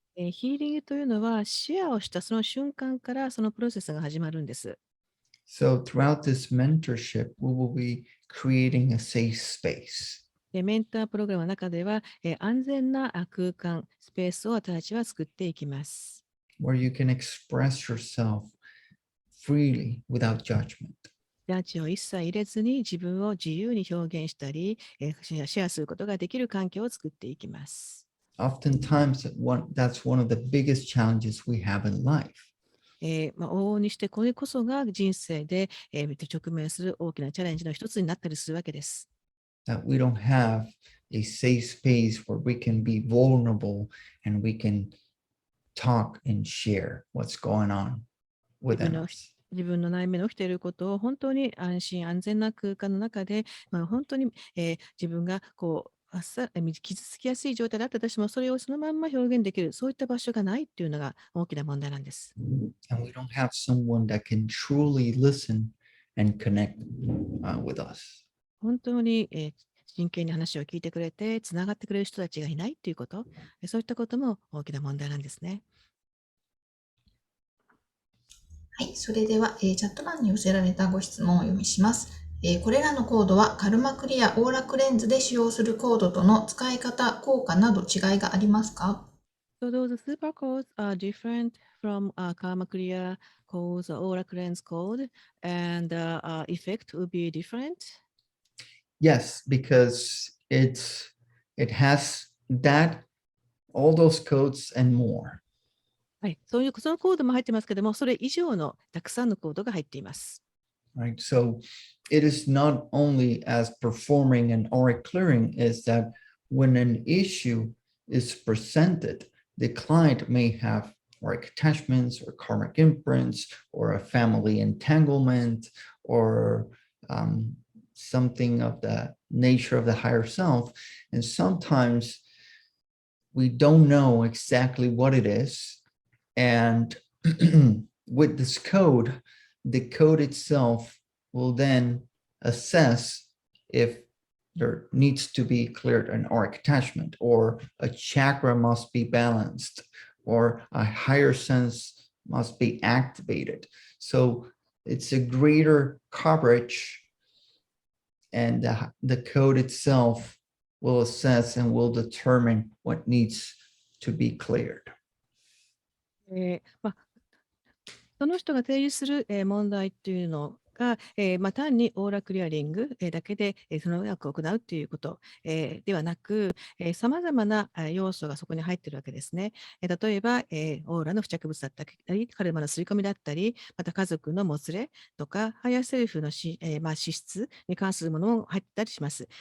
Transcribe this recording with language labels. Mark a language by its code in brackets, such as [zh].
[ja] ヒーリングというのはシェアをしたその瞬間からそのプロセスが始まるんです。 [en] So throughout this mentorship, we will be creating a safe space. [ja] メンタープログラムの中では、安全な空間、スペースを私たちは作っていきます。 [en] Where you can express yourself freely without judgment. [ja] ジャッジを一切入れずに自分を自由に表現したり、シェアすることができる環境を作っていきます。 [en] Oftentimes, that's one of the biggest challenges we have in life. [ja] 往々にしてこれこそが人生で、直面する大きなチャレンジの一つになったりするわけです。 [en] That we don't have a safe space where we can be vulnerable and we can talk and share what's going on within us. [ja] 自分の内面に起きていることを本当に安心安全な空間の中で、本当に、自分が傷つきやすい状態だったとしてもそれをそのまんま表現できるそういった場所がないっていうのが大きな問題なんです。 [en] And we don't have someone that can truly listen and connect with us. [ja] 本当に、真剣に話を聞いてくれてつながってくれる人たちがいないっていうこと、そういったことも大きな問題なんですね。はい、それでは、チャット欄に寄せられたご質問をお読みします。これらのコードはカルマクリアオーラクレンズで使用するコードとの使い方、効果など違いがありますか？ [en] So those super codes are different from Karma Clear codes or Aura Cleanse code, and the effect will be different. Yes, because it has that, all those codes and more. [ja] はい、そのコードも入ってますけども、それ以上のたくさんのコードが入っています。 [en] Right. So it is not only as performing an auric clearing, is that when an issue is presented, the client may have auric attachments or karmic imprints or a family entanglement or something of the nature of the higher self. And sometimes we don't know exactly what it is. And with this code, the code itself will then assess if there needs to be cleared an auric attachment, or a chakra must be balanced, or a higher sense must be activated. So it's a greater coverage, and the code itself will assess and will determine what needs to be cleared. [ja] その人が提示する問題っていうのが、単にオーラクリアリングだけでそのワークを行うということではなく、さまざまな要素がそこに入っているわけですね。例えば、オーラの付着物だったり、カルマの刷り込みだったり、また家族のもつれとか、ハイヤーセルフの資質に関するものも入ったりします。